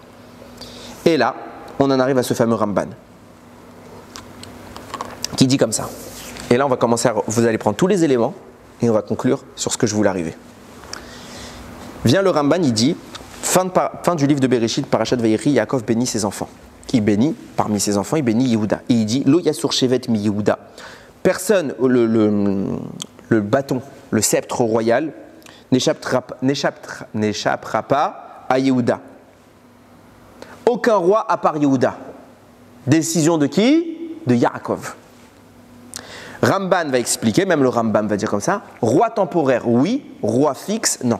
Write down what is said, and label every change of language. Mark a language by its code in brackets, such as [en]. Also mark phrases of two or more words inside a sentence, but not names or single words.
[fr] Et là, on en arrive à ce fameux Ramban, qui dit comme ça. Et là, on va commencer vous allez prendre tous les éléments et on va conclure sur ce que je voulais arriver. Vient le Ramban, il dit, fin du livre de Bereshit, Parashat Vayechi, Yaakov bénit ses enfants. Il bénit, parmi ses enfants, il bénit Yehuda. Et il dit, [he] Lo yasur shevet mi Yehuda. [fr] Personne, le bâton, le sceptre royal, n'échappera pas à Yehuda. Aucun roi à part Yehuda. Décision de qui? De Yaakov. Ramban va expliquer, même le Rambam va dire comme ça, roi temporaire, oui, roi fixe, non.